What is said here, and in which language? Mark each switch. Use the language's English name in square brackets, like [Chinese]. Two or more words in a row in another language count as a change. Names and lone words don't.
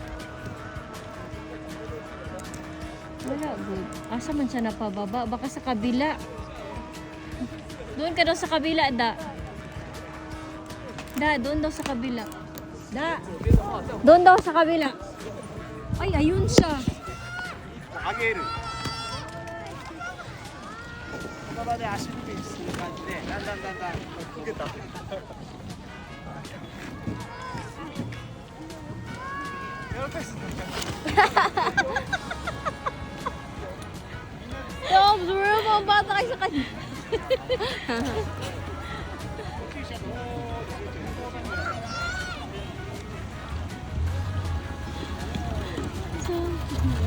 [Filipino] Wala, good. [Cebuano] Asa man siya napababa? [Filipino] Baka sa kabila. Doon ka daw sa kabila, Da. Da, doon daw sa kabila. Da. Doon daw sa kabila. Ay, ayun siya. [Japanese] あげる。この場で足踏みする感じで、だんだんグッと。やらかすんだ。 [Filipino] Yo, bro, mabata kayo sa kanya. So,